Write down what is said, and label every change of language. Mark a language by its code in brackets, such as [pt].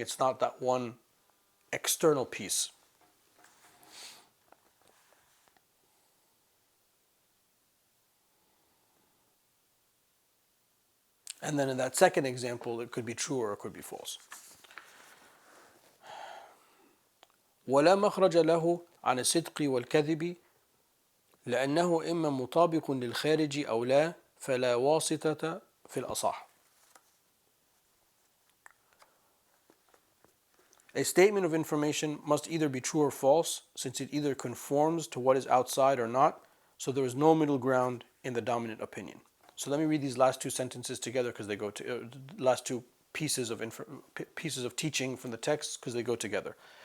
[en] It's not that one external piece. And then in that second example, it could be true or it could be false. [ar] ولا مخرج له عن الصدق والكذب لأنه إما مطابق للخارج أو لا فلا واسطة في الأصح. [en] A statement of information must either be true or false, since it either conforms to what is outside or not, so there is no middle ground in the dominant opinion. So let me read these last two sentences together because they go to last two pieces of teaching from the text because they go together.